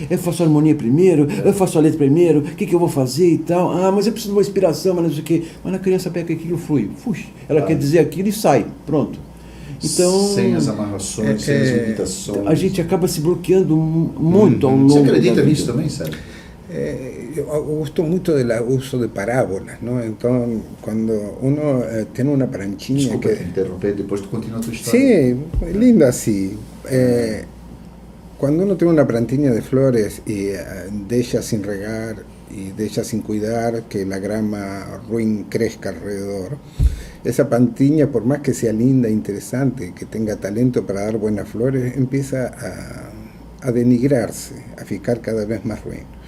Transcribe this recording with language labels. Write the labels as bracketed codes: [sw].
[pt] Eu faço a harmonia primeiro? Eu faço a letra primeiro? O que eu vou fazer e tal? Ah, mas eu preciso de uma inspiração, mas não sei o quê. Mas a criança pega aquilo, flui. Ela quer dizer aquilo e sai. Pronto. Então, sem as amarrações, sem as limitações. A gente acaba se bloqueando muito ao longo. Você acredita nisso também, Sérgio? [es] Yo gusto mucho del uso de parábolas, ¿no? Entonces, cuando uno tiene una planchilla... [pt] Desculpa te interromper, depois tu continua a tua história. [es] Sí, lindo así. Cuando uno tiene una plantilla de flores y deja sin regar y deja sin cuidar que la grama ruin crezca alrededor, esa plantilla, por más que sea linda, interesante, que tenga talento para dar buenas flores, empieza a denigrarse, a ficar cada vez más ruin.